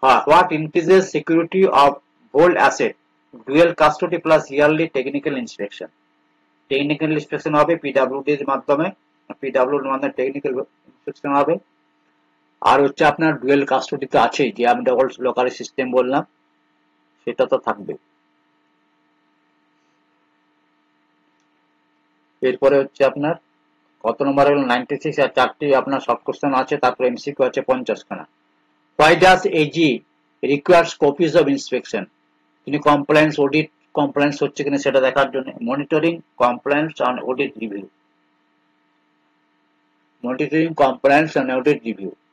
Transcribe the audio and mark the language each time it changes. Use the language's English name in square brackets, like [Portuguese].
[English] What increases security of whole asset? Dual custody plus yearly technical inspection. [Bangla] Technical inspection হবে পিডাব্লিউডির মাধ্যমে, পিডাব্লিউডির মাধ্যমে technical inspection হবে। আর হচ্ছে আপনার ডুয়েল কাস্টডি তো আছেই, যে আমি ওল্ড লোকাল সিস্টেম বললাম সেটা তো থাকবে। এরপরে হচ্ছে আপনার কত নম্বর হলো 96, আর 4টি আপনার শর্ট কোশ্চেন আছে, তারপর এমসিকিউ আছে 50 খানা। [English] Why does AG requires copies of inspection? [Bangla] তিনি কমপ্লায়েন্স অডিট কমপ্লায়েন্স হচ্ছে কিনা সেটা দেখার জন্য। [English] monitoring compliance and audit review, [Bangla] monitoring compliance and audit review.